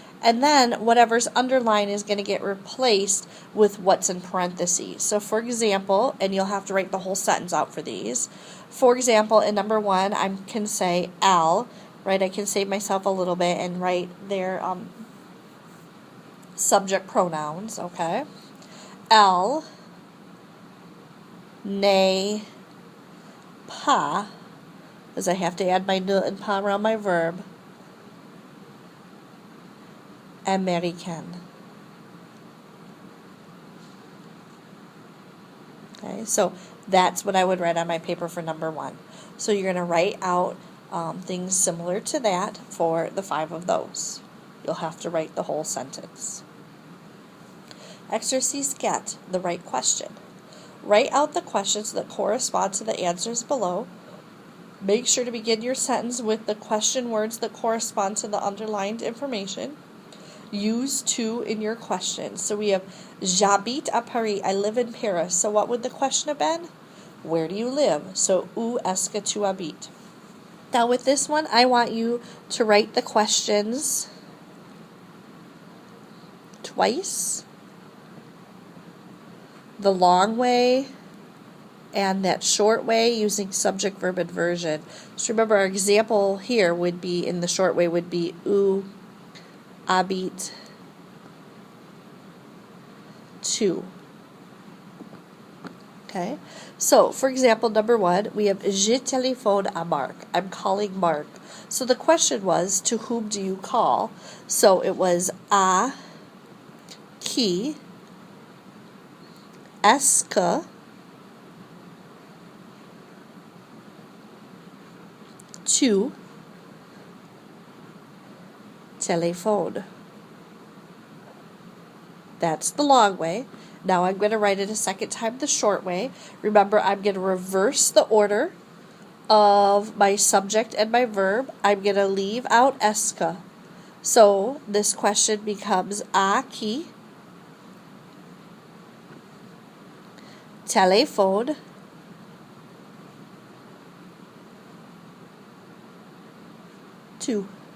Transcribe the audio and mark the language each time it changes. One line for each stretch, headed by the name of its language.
English: And then whatever's underlined is going to get replaced with what's in parentheses. So for example, and you'll have to write the whole sentence out for these. For example, in number 1, I can say elle. Right, I can save myself a little bit and write their subject pronouns, okay?
French: Elle n'est pas,
English: because I have to add my ne and pas around my verb,
French: américaine.
English: Okay, so that's what I would write on my paper for number 1. So you're going to write out things similar to that for the 5 of those. You'll have to write the whole sentence. Exercise 4, the right question. Write out the questions that correspond to the answers below. Make sure to begin your sentence with the question words that correspond to the underlined information. Use to in your question. So we have
French: j'habite à Paris.
English: I live in Paris. So what would the question have been? Where do you live?
French: So où est-ce que tu habites?
English: Now with this one, I want you to write the questions twice, the long way, and that short way using subject, verb, inversion. So remember our example here would be, in the short way, would be
French: où habite tu.
English: Okay, so for example, number 1, we have
French: je téléphone à Marc.
English: I'm calling Mark. So the question was, to whom do you call? So it was
French: à qui est-ce que tu téléphones.
English: That's the long way. Now I'm going to write it a second time the short way. Remember, I'm going to reverse the order of my subject and my verb. I'm going to leave out est-ce que. So this question becomes
French: à qui téléphone tu.